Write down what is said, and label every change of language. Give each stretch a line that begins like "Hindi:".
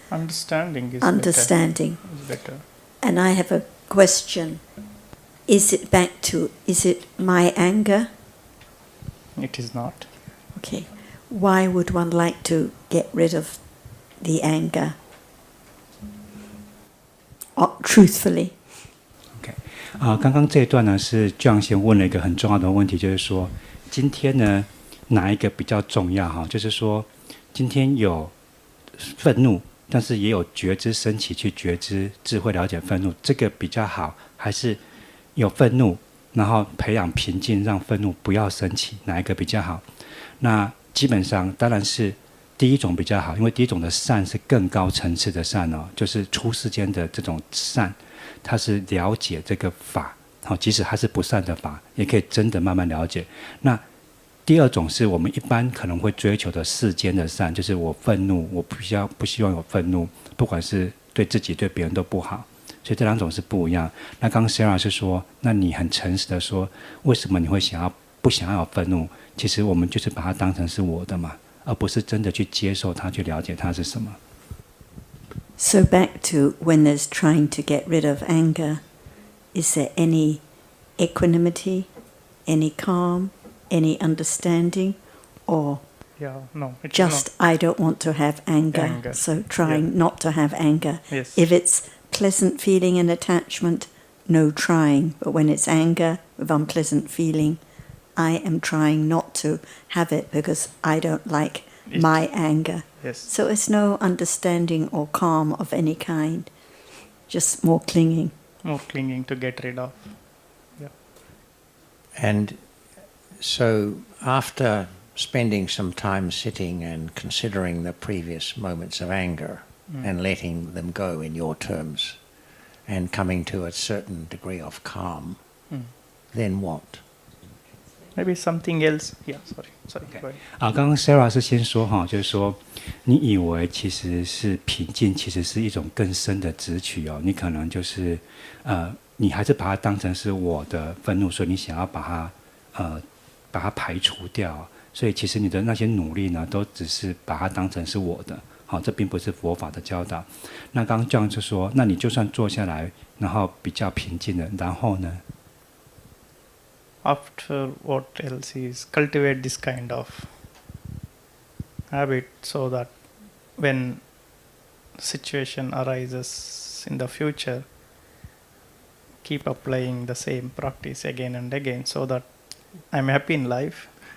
English: Understanding is better. And I have a question. Is it my anger? It is not. Okay. Why would one like to get rid of the anger? Truthfully.
Chinese: OK， 刚刚这一段呢是 John 先问了一个很重要的问题，就是说今天呢哪一个比较重要哈？就是说今天有愤怒，但是也有觉知升起去觉知智慧了解愤怒，这个比较好，还是有愤怒然后培养平静，让愤怒不要升起，哪一个比较好？那基本上当然是第一种比较好，因为第一种的善是更高层次的善哦，就是出世间的这种善，它是了解这个法，即使它是不善的法，也可以真的慢慢了解。那第二种是我们一般可能会追求的世间的善，就是我愤怒，我不希望有愤怒，不管是对自己对别人都不好，所以这两种是不一样。那刚刚 Sarah 是说，那你很诚实的说，为什么你会不想要有愤怒？其实我们就是把它当成是我的嘛，而不是真的去接受它，去了解它是什么。
English: So back to when there's trying to get rid of anger, is there any equanimity, any calm, any understanding, or no, just not. I don't want to have anger. So trying not to have anger. Yes. If it's pleasant feeling and attachment, no trying. But when it's anger with unpleasant feeling, I am trying not to have it because I don't like my anger. Yes. So it's no understanding or calm of any kind, just more clinging. More clinging to get rid of. Yeah. And so after spending some time sitting and considering the previous moments of anger and letting them go in your terms and coming to a certain degree of calm, then what? Maybe something else. Yeah, sorry. Okay.
Chinese: 刚刚 Sarah 是先说哈，就是说你以为其实是平静，其实是一种更深的直取哦。你可能就是你还是把它当成是我的愤怒，所以你想要把它排除掉。所以其实你的那些努力呢，都只是把它当成是我的。好，这并不是佛法的教导。那刚刚 John 就说，那你就算坐下来，然后比较平静的，然后呢？
English: After what else is cultivate this kind of habit so that when situation arises in the future, keep applying the same practice again and again so that I'm happy in life.